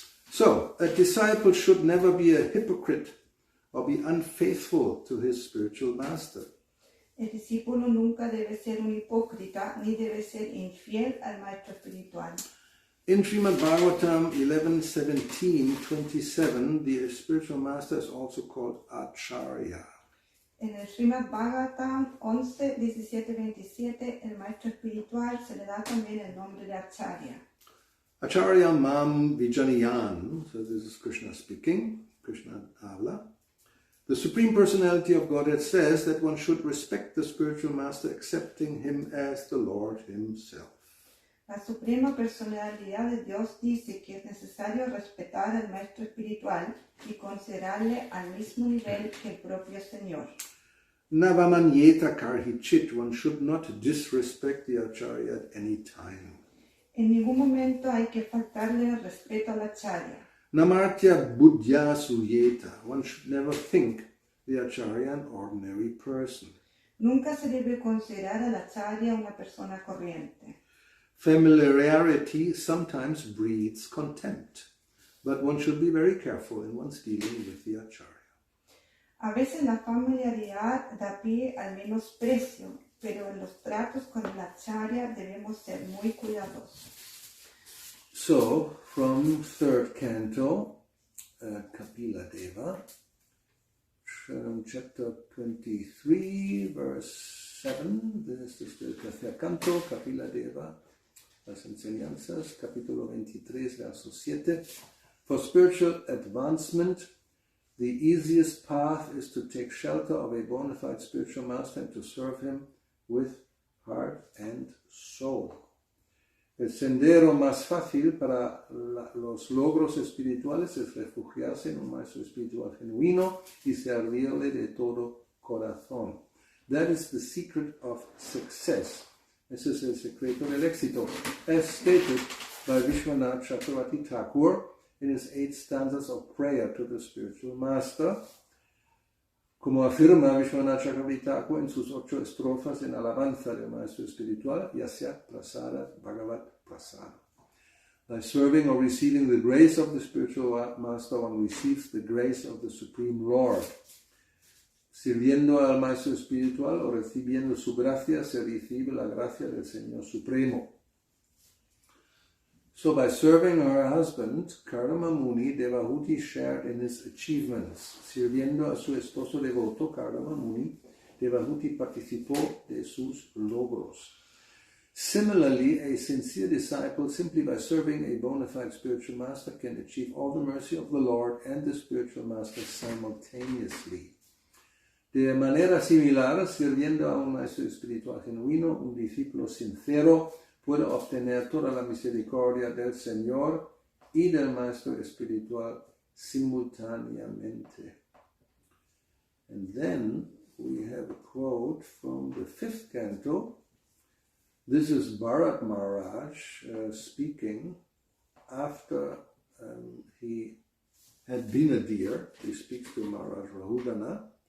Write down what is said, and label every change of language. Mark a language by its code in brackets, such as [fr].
[en] So, a disciple should never be a hypocrite or be unfaithful to his spiritual master. [es] El discípulo nunca debe ser un hipócrita ni debe ser infiel al maestro espiritual. [en] In Srimad Bhagavatam 11:17-27, the spiritual master is also called Acharya. [es] En el Srimad Bhagavatam 11:17-27, el maestro espiritual se le da también el nombre de Acharya. [sa] Acharya mam vijanayan, [en] so this is Krishna speaking, [es] Krishna habla. [en] The Supreme Personality of Godhead says that one should respect the spiritual master, accepting him as the Lord himself. [es] La Suprema Personalidad de Dios dice que es necesario respetar al maestro espiritual y considerarle al mismo nivel que el propio Señor. [sa] Navamanyeta karhichit, [en] one should not disrespect the Acharya at any time. [es] En ningún momento hay que faltarle el respeto al Acharya. [sa] Namartya buddhya suyeta, [en] one should never think the Acharya an ordinary person. [es] Nunca se debe considerar al Acharya una persona corriente. [en] Familiarity sometimes breeds contempt, but one should be very careful in one's dealing with the Acharya. [es] A veces la familiaridad da pie al menosprecio, pero en los tratos con el Acharya debemos ser muy cuidadosos. [en] So, from third canto, Kapila Deva, chapter 23, verse 7, this is the [es] tercer canto, Kapila Deva, las enseñanzas, capítulo 23, verso 7. [en] For spiritual advancement, the easiest path is to take shelter of a bona fide spiritual master and to serve him with heart and soul. [es] El sendero más fácil para los logros espirituales es refugiarse en un maestro espiritual genuino y servirle de todo corazón. [en] That is the secret of success. [es] Ese es el secreto del éxito, [en] as stated by Vishwanath Chakravarti Thakur in his 8 stanzas of prayer to the spiritual master. [es] Como afirma Vishwanath Chakravarti Thakur en sus 8 estrofas en alabanza del maestro espiritual, [sa] Yasya Prasara Bhagavat Prasara. [en] By serving or receiving the grace of the spiritual master, one receives the grace of the Supreme Lord. [es] Sirviendo al maestro espiritual o recibiendo su gracia, se recibe la gracia del Señor Supremo. [en] So by serving her husband, Gauravani Muni, Devahuti shared in his achievements. [es] Sirviendo a su esposo devoto, Gauravani Muni, Devahuti participó de sus logros. [en] Similarly, a sincere disciple, simply by serving a bona fide spiritual master, can achieve all the mercy of the Lord and the spiritual master simultaneously. [es] De manera similar, sirviendo a un maestro espiritual genuino, un discípulo sincero puede obtener toda la misericordia del Señor y del maestro espiritual simultáneamente. [en] And then we have a quote from the 5th canto. This is Bharat Maharaj speaking after he had been a deer. He speaks to Maharaj Rahugana.